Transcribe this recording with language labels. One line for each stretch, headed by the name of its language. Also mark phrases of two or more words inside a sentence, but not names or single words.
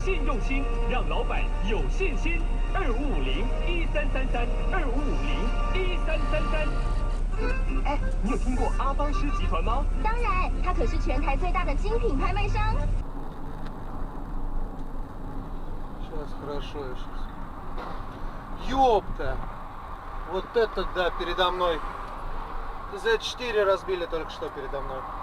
Chinese: 用心，让老板有信心。2550-1333，2550-1333。哎，你有听过阿方师集团吗？当然，它可是全台最大的精品拍卖商。
Russian: Сейчас хорошо, я сейчас. Ёпта! Вот это да, передо мной. Z4 разбили только что передо мной.